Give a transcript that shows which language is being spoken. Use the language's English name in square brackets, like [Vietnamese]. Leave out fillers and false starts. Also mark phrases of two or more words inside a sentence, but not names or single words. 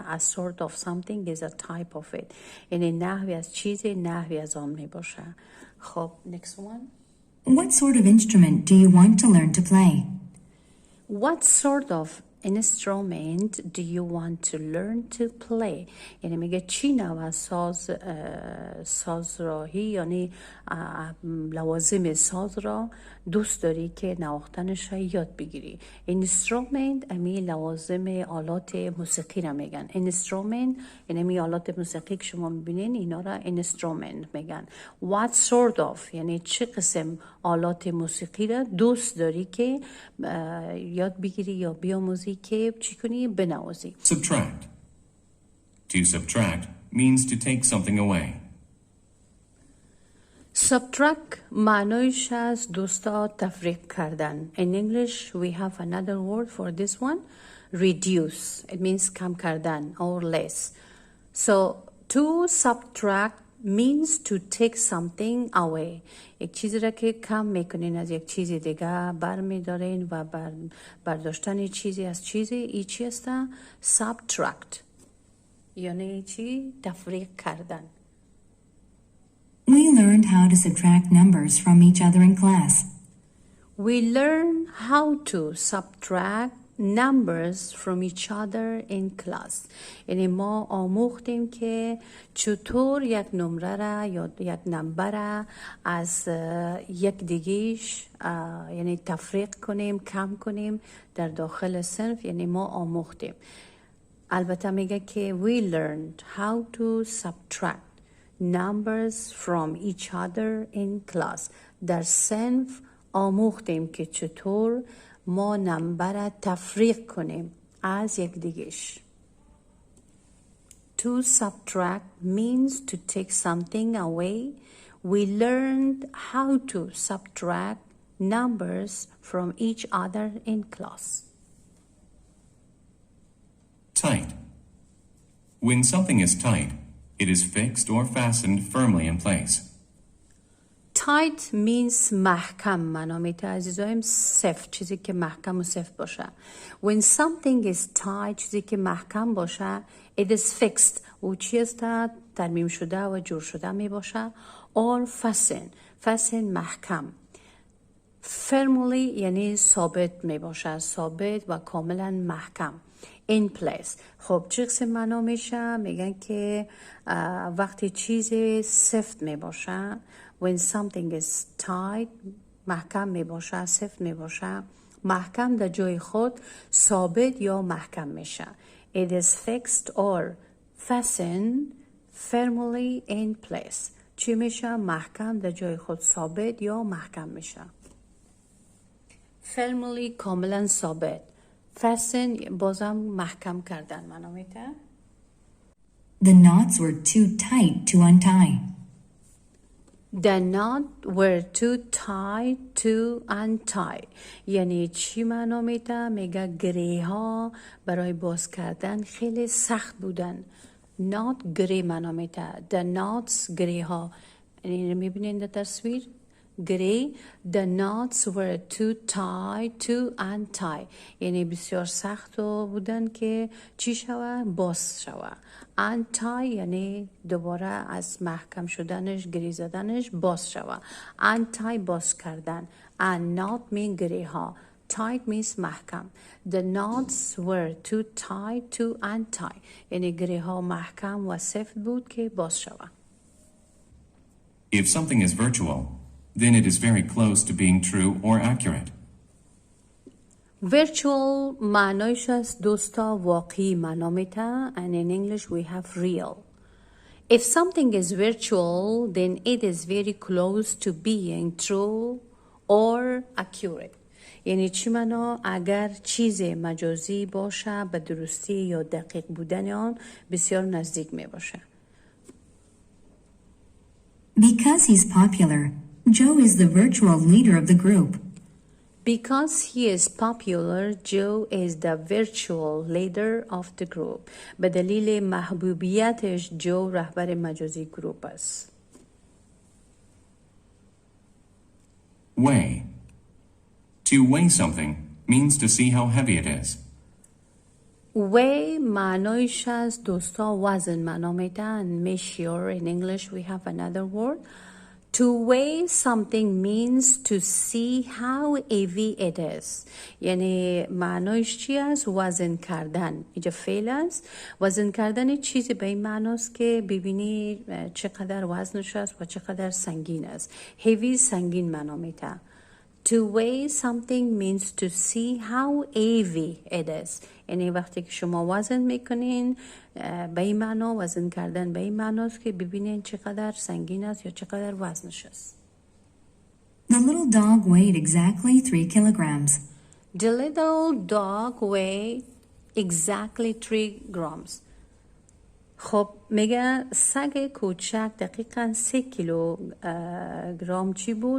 [English] A sort of something is a type of it. [Persian] یعنی نحوی از چیزی، نحوی از آن می باشه. [English] خب next one. What sort of instrument do you want to learn to play? What sort of instrument do you want to learn to play? [Persian] یعنی میگه چی نوع سازراهی یعنی لوازم ساز را دوست داری که نواختنش را یاد بگیری. instrument امی لوازم آلات موسیقی را میگن. instrument یعنی امی آلات موسیقی که شما میبینین اینا را instrument میگن. [English] what sort of [Persian] یعنی چه قسم آلات موسیقی را دوست داری که یاد بگیری یا بیاموزی که چی کنی بنوازی. [English] Subtract. To subtract means to take something away. [Persian] subtract معنیش از دوستا تفریق کردن. [English] In English we have another word for this one. Reduce. It means [Persian] کم کردن [English] or less. So to subtract means to take something away. [Persian] یک چیزی را که کم میکنین از یک چیز دیگه برمیدارین و برداشتن چیزی از چیزی ای چی است؟ subtract یعنی چی؟ تفریق کردن. [English] We learned how to subtract numbers from each other in class. We learn how to subtract numbers from each other in class. [Persian] یعنی ما آموختیم که چطور یک نمره را یا یک نمبر را از یک دیگهش یعنی تفریق کنیم، کم کنیم در داخل صنف. یعنی ما آموختیم. البته میگه که [English] we learned how to subtract numbers from each other in class. [Persian] در صنف آموختیم که چطور ما نمبر را تفریق کنیم از یک دیگهش. [English] To subtract means to take something away. We learned how to subtract numbers from each other in class. Tight. When something is tight, it is fixed or fastened firmly in place. Tight means [Persian] محکم معنا میده عزیزایم، سفت، چیزی که محکم و سفت باشه. [English] When something is tight [Persian] چیزی که محکم باشه [English] it is fixed [Persian] و چی است ترمیم شده و جور شده می باشه. [English] or fasten [Persian] محکم. firmly یعنی ثابت می باشه، ثابت و کاملا محکم. [English] in place. [Persian] خب چه قسم معنا میشه؟ میگن که وقتی چیزی سفت می باشه [English] when something is tight [Persian] محکم می باشه، سفت می باشه، محکم در جای خود ثابت یا محکم میشه. [English] it is fixed or fastened firmly in place. [Persian] چی میشه؟ محکم در جای خود ثابت یا محکم میشه. firmly کاملا ثابت. fasten بازم محکم کردن معنا میده. [English] The knots were too tight to untie. The knot were too tight to untie. [Persian] یعنی چی معنا میده؟ میگه گره ها برای باز کردن خیلی سخت بودن. knot گره معنا میده. [English] The knots [Persian] گره ها. یعنی میبینین در تصویر گره. [English] The knots were too tight to untie. [Persian] یعنی بسیار سخت بودن که چی شوه؟ باز شوه. untie یعنی دوباره از محکم شدنش، گری زدنش باز شوه. untie باز کردن. [English] and knot mean [Persian] گره ها. [English] tight means محکم. The knots were too tight to untie. [Persian] یعنی گره ها محکم و سفت بود که باز شوه. [English] If something is virtual, then it is very close to being true or accurate. [Persian] Virtual معنایش از دوستا واقعی معنا میده. [English] and in English we have real. If something is virtual, then it is very close to being true or accurate. [Persian] یعنی چی معنا؟ اگر چیز مجازی باشه به درستی یا دقیق بودن آن بسیار نزدیک می باشه. [English] Because he's popular, Joe is the virtual leader of the group. Because he is popular, Joe is the virtual leader of the group. [Persian] به دلیل محبوبیتش جو رهبر مجازی گروپ است. [English] Weigh. To weigh something means to see how heavy it is. [Persian] weigh معنایش از دوستا وزن معنا میدن. [English] measure. In English we have another word. To weigh something means to see how heavy it is. [Persian] یعنی معنایش چی است؟ وزن کردن. اینجا فعل است. وزن کردن چیزی به این معناست که ببینی چقدر وزنش است و چقدر سنگین است. heavy سنگین معنا میده. [English] To weigh something means to see how heavy it is. [Persian] یعنی وقتی که شما وزن میکنین به این معنا، وزن کردن به این معناست که ببینین چقدر سنگین است یا چقدر وزنش است. [English] The little dog weighed exactly 3 kilograms. The little dog weighed exactly 3 grams. [Persian] خب میگه سگ کوچک دقیقاً 3 کیلوگرم چی بود؟